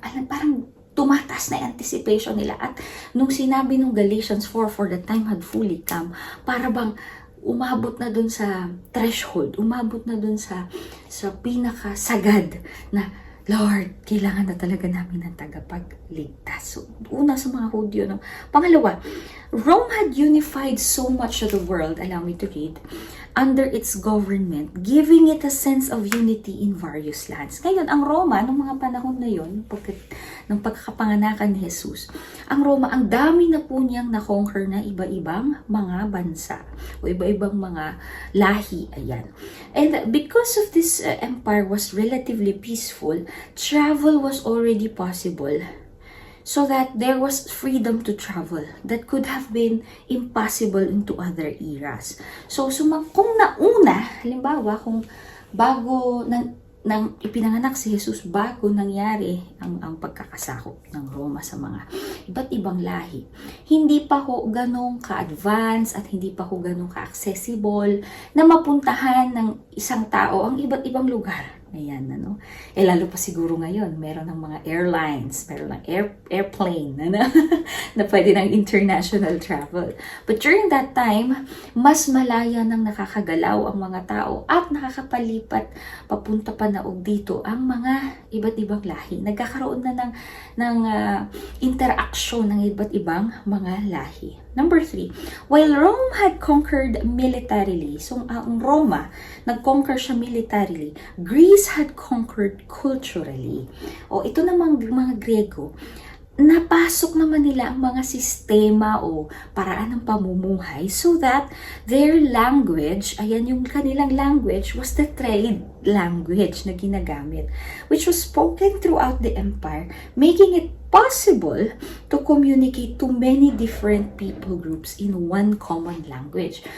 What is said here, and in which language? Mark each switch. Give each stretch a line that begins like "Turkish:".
Filipino: Alam, parang tumatas na anticipation nila. At nung sinabi nung Galatians 4,
English: for the time had fully come,
Filipino: para bang umabot na dun sa threshold, umabot na dun sa pinakasagad na, Lord, kailangan na talaga namin ng tagapagligtas. So, una sa mga Hudyo. No?
English: Pangalawa, Rome had unified so much of the world, allow me to read, under its government, giving it a sense of unity in various lands.
Filipino: Ngayon, ang Roma, nung mga panahon na yun, ng pagkakapanganakan ni Jesus, ang Roma, ang dami na po niyang na-conquer na iba-ibang mga bansa o iba-ibang mga lahi. Ayan.
English: And because of this empire was relatively peaceful, travel was already possible. So that there was freedom to travel that could have been impossible into other eras.
Filipino: So kung nauna, halimbawa, kung bago nang ipinanganak si Jesus, bago nangyari ang pagkakasakop ng Roma sa mga iba't ibang lahi, hindi pa ho ganong ka-advance at hindi pa ho ganong ka-accessible na mapuntahan ng isang tao ang iba't ibang lugar. Ayan, ano? Lalo pa siguro ngayon, meron ng mga airlines, meron ng airplane, na pwede ng international travel.
English: But during that time,
Filipino: mas malaya nang nakakagalaw ang mga tao at nakakapalipat papunta pa naog dito ang mga iba't ibang lahi. Nagkakaroon na ng interaction ng iba't ibang mga lahi.
English: Number 3, while Rome had conquered militarily,
Filipino: so ang Roma, nag-conquer siya militarily,
English: Greece had conquered culturally.
Filipino: O ito namang mga Grego, napasok naman nila ang mga sistema o paraan ng pamumuhay
English: so that their language,
Filipino: ayan yung kanilang language,
English: was the trade language
Filipino: na ginagamit,
English: which was spoken throughout the empire, making it possible to communicate to many different people groups in one common language.